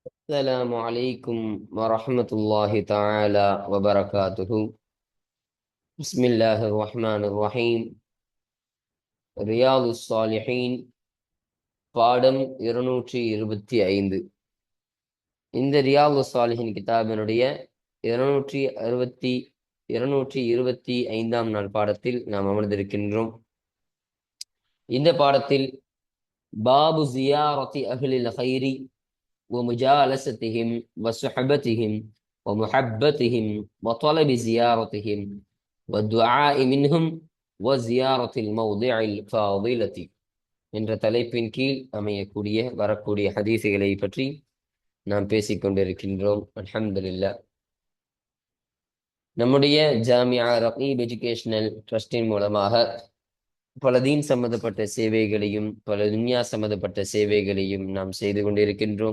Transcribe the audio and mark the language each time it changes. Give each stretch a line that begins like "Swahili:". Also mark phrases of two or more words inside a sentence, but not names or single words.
Arabic: السلام عليكم ورحمة الله تعالى وبركاته. بسم الله الرحمن الرحيم.
Tamil: رياض الصالحين பாடம் 225. இந்த ரியாது சாலிஹின் கிதாபினுடைய 225ஆம் நாள் பாடத்தில் நாம் அமர்ந்திருக்கின்றோம். இந்த பாடத்தில்
Arabic: باب زيارة أهل الخير ومجالستهم وصحبتهم ومحبتهم وطلب زيارتهم والدعاء منهم وزيارة الموضع الفاضلة
Tamil: என்ற தலைப்பின் கீழ் வரக்கூடிய ஹதீசுகளை பற்றி நாம் பேசிக்கொண்டிருக்கின்றோம். அல்ஹம்துலில்லாஹ். நம்முடைய ஜாமியா ரகீப் எஜுகேஷனல் ட்ரஸ்டின் மூலமாக பல தீன் சம்பந்தப்பட்ட சேவைகளையும் பல துன்யா சம்பந்தப்பட்ட சேவைகளையும் நாம் செய்து கொண்டிருக்கின்றோம்.